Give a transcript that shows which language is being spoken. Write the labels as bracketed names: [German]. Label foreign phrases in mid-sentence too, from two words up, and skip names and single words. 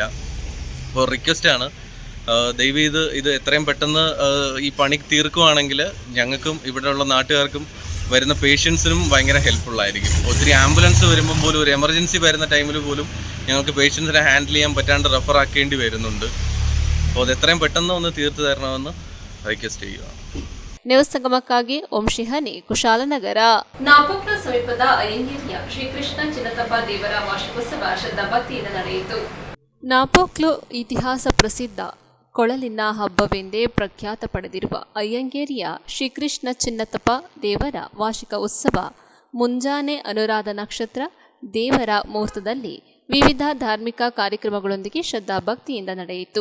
[Malayalam] അപ്പോൾ റിക്വസ്റ്റാണ്, ദയവ് ഇത് എത്രയും പെട്ടെന്ന് ഈ പണി തീർക്കുവാണെങ്കിൽ ഞങ്ങൾക്കും ഇവിടെയുള്ള നാട്ടുകാർക്കും വരുന്ന പേഷ്യൻസിനും ഭയങ്കര ഹെൽപ്ഫുള്ളായിരിക്കും. ഒത്തിരി ആംബുലൻസ് വരുമ്പം പോലും, ഒരു എമർജൻസി വരുന്ന ടൈമിൽ പോലും ഞങ്ങൾക്ക് പേഷ്യൻസിനെ ഹാൻഡിൽ ചെയ്യാൻ പറ്റാണ്ട് റെഫർ ആക്കേണ്ടി വരുന്നുണ്ട്. അപ്പോൾ അത് എത്രയും പെട്ടെന്ന് ഒന്ന് തീർത്തു തരണമെന്ന് റിക്വസ്റ്റ് ചെയ്യുക. [Kannada] ನ್ಯೂಸ್ ಸಂಗಮಕ್ಕಾಗಿ ಓಂ ಶಿಹನಿ, ಕುಶಾಲನಗರ. ನಾಪೋಕ್ಲ ಸಮೀಪದ ಅಯ್ಯಂಗೇರಿಯ ಶ್ರೀಕೃಷ್ಣ ಚಿನ್ನತಪ್ಪ ದೇವರ ವಾರ್ಷಿಕೋತ್ಸವ ಶ್ರದ್ಧಾಭಕ್ತಿಯಿಂದ ನಡೆಯಿತು. ನಾಪೋಕ್ಲು ಇತಿಹಾಸ ಪ್ರಸಿದ್ಧ ಕೊಳಲಿನ ಹಬ್ಬವೆಂದೇ ಪ್ರಖ್ಯಾತ ಪಡೆದಿರುವ ಅಯ್ಯಂಗೇರಿಯ ಶ್ರೀಕೃಷ್ಣ ಚಿನ್ನತಪ್ಪ ದೇವರ ವಾರ್ಷಿಕ ಉತ್ಸವ ಮುಂಜಾನೆ ಅನುರಾಧ ನಕ್ಷತ್ರ ದೇವರ ಮುಹೂರ್ತದಲ್ಲಿ ವಿವಿಧ ಧಾರ್ಮಿಕ ಕಾರ್ಯಕ್ರಮಗಳೊಂದಿಗೆ ಶ್ರದ್ಧಾಭಕ್ತಿಯಿಂದ ನಡೆಯಿತು.